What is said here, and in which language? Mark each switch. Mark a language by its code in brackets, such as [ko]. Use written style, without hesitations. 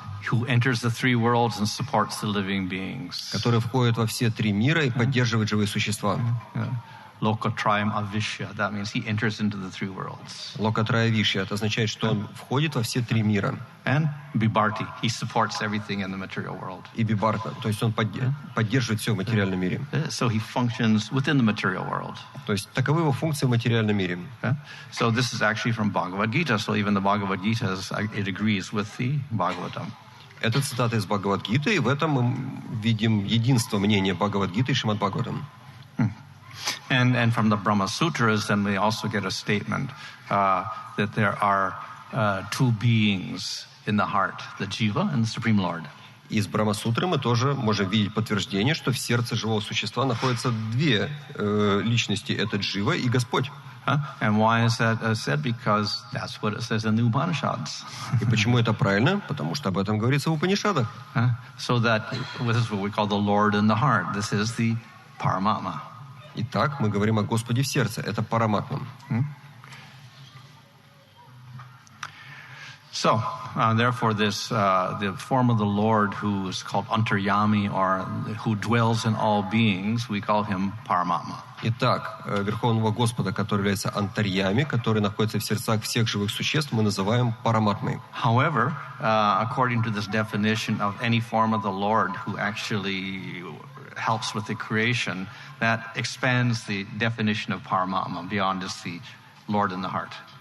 [en] Who enters the three worlds and supports the living beings. [ru] Который входит во все три мира и поддерживает живые существа. [sa] Lokatrayam avishya. [en] That means he enters into the three worlds. [ru] Локатрая вишья, это означает, что он входит во все три мира. [en] And Bibharti, he supports everything in the material world. [ru] И Бибарта, то есть он поддерживает все в материальном мире. [en] So he functions within the material world. [ru] То есть таковы его функции в материальном мире. [en] So this is actually from Bhagavad Gita. So even the Bhagavad Gita, it agrees with the Bhagavatam. [ru] Это цитата из Бхагавад-гиты, и в этом мы видим единство мнения Бхагавад-гиты и Шримад Бхагаватам. [en] And from the Brahma Sutras, then we also get a statement that there are two beings in the heart, the Jiva and the Supreme Lord. [ru] Из Брахма-сутры мы тоже можем видеть подтверждение, что в сердце живого существа находятся две личности, это Джива и Господь. [en] And why is that said? Because that's what it says in the Upanishads. [ru] И почему это правильно? Потому что об этом говорится в Упанишадах. [en] So that this is what we call the Lord in the heart. This is the Paramatma. [ru] Итак, мы говорим о Господе в сердце. Это Параматма. [en] So, therefore, the form of the Lord who is called Antaryami, or who dwells in all beings, we call him Paramatma. [ru] Итак, Верховного Господа, который является Антарьями, который находится в сердцах всех живых существ, мы называем Параматмой. [en] However, according to this definition of any form of the Lord who actually helps with the creation, that expands the definition of Paramatma beyond just the Lord in the heart.